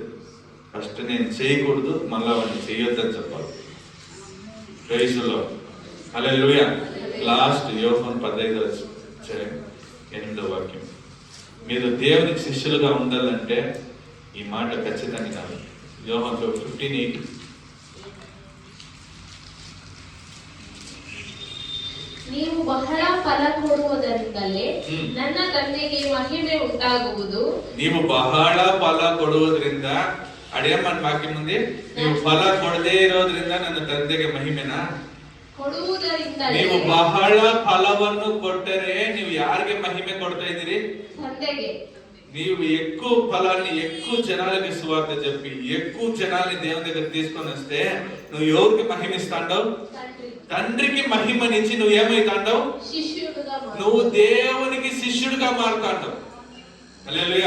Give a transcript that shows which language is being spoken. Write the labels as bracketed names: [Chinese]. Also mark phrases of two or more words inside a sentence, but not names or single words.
[Telugu] ఫస్ట్ నేను చేయకూడదు, మళ్ళా వాడిని చేయొద్దని చెప్పాలి. ప్రైజ్లో. హల్లెలూయా. లాస్ట్ యోహాను 15:8 వాక్యం. మీరు దేవునికి శిష్యులుగా ఉండాలంటే ఈ మాట ఖచ్చితంగా కాదు. యోహాను 15:8. [Kannada] ನೀವು ಬಹಳ ಫಲ ಕೊಡುವುದರಿಂದಲೇ ನನ್ನ ತಂದೆಗೆ ಮಹಿಮೆ ಉಂಟಾಗುವುದು. ನೀವು ಬಹಳ ಫಲ ಕೊಡುವುದರಿಂದ, ಅಡೇಮನ್ ವಾಕ್ಯ ಮುಂದೆ, ನೀವು ಫಲ ಕೊಡದೇ ಇರೋದ್ರಿಂದ ನನ್ನ ತಂದೆಗೆ ಮಹಿಮೆನಾ? ಕೊಡುವುದರಿಂದಲೇ. ನೀವು ಬಹಳ ಫಲವನ್ನು ಕೊಟ್ಟರೆ ನೀವು ಯಾರಿಗೆ ಮಹಿಮೆ ಕೊಡ್ತಾ ಇದ್ದೀರಿ? ತಂದೆಗೆ. [Telugu] నీవు ఎక్కువ ఫలాన్ని ఎక్కువ జనాలకి సువార్త చెప్పి ఎక్కువ జనాల్ని దేవుని దగ్గర తీసుకొని వస్తే నువ్వు ఎవరికి మహిమిస్తాండవు? తండ్రికి మహిమనిచ్చి నువ్వు ఏమైతాండవు? నువ్వు దేవునికి శిష్యుడిగా మారుతాండవు. హల్లెలూయా.